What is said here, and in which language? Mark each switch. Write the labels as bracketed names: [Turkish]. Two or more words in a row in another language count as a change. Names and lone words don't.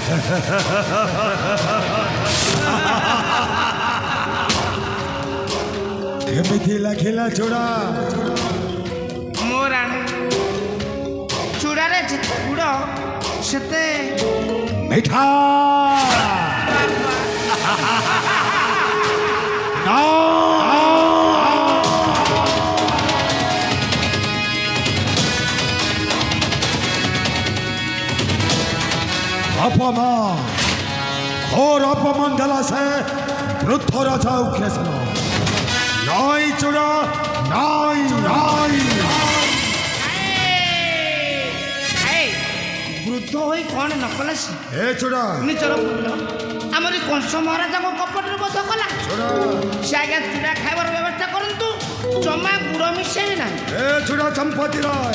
[Odia] କେମିତି ଲାଗିଲା ଚୂଡ଼ା? ମୋ ରାଣୀ ଚୂଡ଼ାରେ ଯେତେ ଗୁଡ଼ ସେତେ ମିଠା। [Bangla] অপমান, ঘোর অপমান দেলা সে বৃদ্ধ রাজা উঠেছিল। নাই চূড়া, নাই নাই। [Odia] ବୃଦ୍ଧ ହୋଇ କ'ଣ ନ କଲା ସେ ଏ ଚୂଡ଼ା, ନିଜର ପୁତ୍ର ଆମରି କଂସ ମହାରାଜାଙ୍କ କପଟରେ ବଧ କଲା। ଚୂଡ଼ା, ସେ ଆଜ୍ଞା ଚୂଡ଼ା ଖାଇବାର ବ୍ୟବସ୍ଥା କରନ୍ତୁ, ଜମା ଗୁଡ଼ ମିଶେଇବେ ନାହିଁ। ଏ ଚୂଡ଼ା ଚମ୍ପତି ରାୟ,